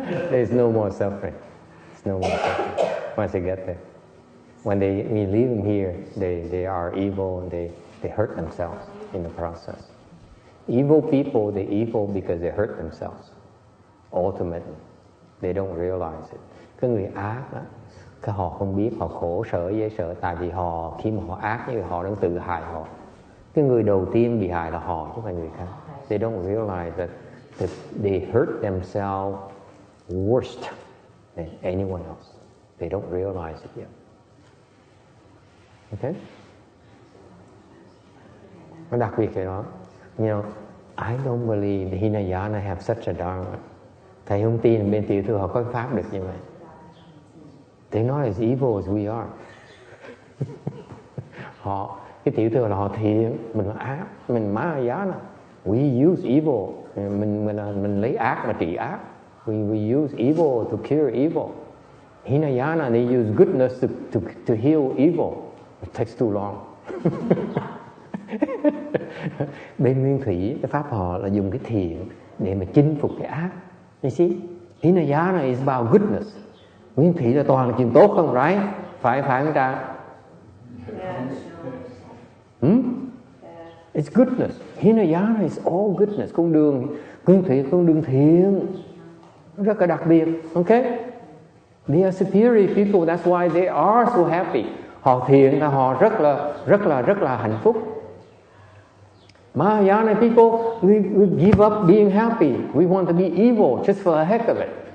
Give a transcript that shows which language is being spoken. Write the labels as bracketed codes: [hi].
[en] There's no more suffering. There's no more suffering once they get there. When we leave them here, they are evil and they hurt themselves in the process. Evil people, they're evil because they hurt themselves. Ultimately, they don't realize it. [vi] Cái người ác đó, cái họ không biết, họ khổ sở dễ sợ, tại vì khi mà họ ác như họ đang tự hại họ. Cái người đầu tiên bị hại là họ chứ không phải người khác. [en] They don't realize that they hurt themselves worse than anyone else. They don't realize it yet. Okay? [vi] Nó đặc biệt cái đó. [en] You know, I don't believe the Hinayana have such a dharma. [vi] Thầy không tin bên tiểu thừa họ có pháp được như vậy. [en] They're not as evil as we are. [vi] Cái tiểu thừa là họ thiện, mình là ác, mình Mahayana. [en] We use evil, [vi] mình lấy ác mà trị ác. [en] We use evil to cure evil. Hinayana, they use goodness to heal evil. It takes too long. [vi] Bên Nguyên Thủy, cái pháp họ là dùng cái thiện để mà chinh phục cái ác. [en] You see, Hinayana is about goodness. [vi] Nguyên Thủy là toàn là chuyện tốt không, right? Phải không ta? [en] It's goodness. Hinayana is all goodness. [vi] Con đường Nguyên Thủy là con đường thiện, rất là đặc biệt. [en] Okay? They are superior people. That's why they are so happy. [vi] Họ thiện là họ rất là hạnh phúc. [en] Mahayana people, we give up being happy. We want to be evil just for the heck of it.